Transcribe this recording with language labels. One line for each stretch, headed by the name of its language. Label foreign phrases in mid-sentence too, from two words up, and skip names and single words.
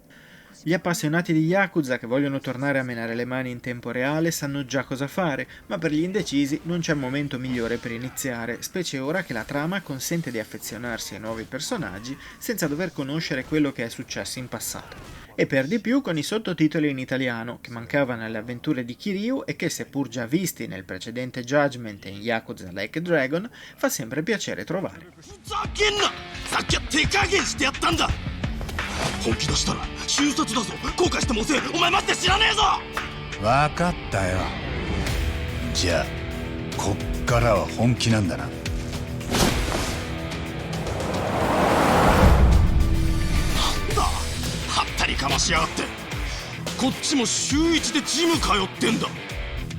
Italian: Gli appassionati di Yakuza che vogliono tornare a menare le mani in tempo reale sanno già cosa fare, ma per gli indecisi non c'è momento migliore per iniziare, specie ora che la trama consente di affezionarsi ai nuovi personaggi senza dover conoscere quello che è successo in passato. E per di più con i sottotitoli in italiano, che mancavano alle avventure di Kiryu e che, seppur già visti nel precedente Judgment e in Yakuza Like a Dragon, fa sempre piacere trovare.
Japanese: 本気出したら瞬殺だぞ。後悔しても遅え。お前待って知らねえぞ。分かったよ。じゃあこっからは本気なんだな。なんだはったりかましやがって。こっちも週1でジム通ってんだ。